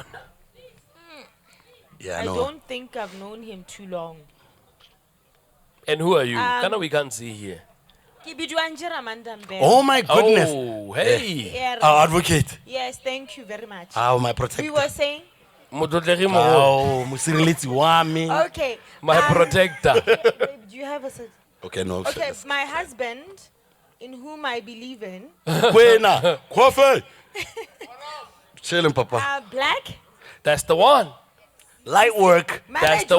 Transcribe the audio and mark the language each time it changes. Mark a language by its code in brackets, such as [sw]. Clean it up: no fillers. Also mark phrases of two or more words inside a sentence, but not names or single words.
[en] Yeah, I no. don't think I've known him too long. And who are you? We can't see here. Oh my goodness. Oh, hey. Our advocate. Yes, thank you very much. Oh, my protector. We were saying, [tn] Motlotlehi mo. Oh, musireletsi wa me. [en] okay. My protector. Babe, do you have a cert? Okay, no. Okay, my husband, in whom I believe in, Wena, coffee. Chilling, Papa. black. That's the one. Light work. That's the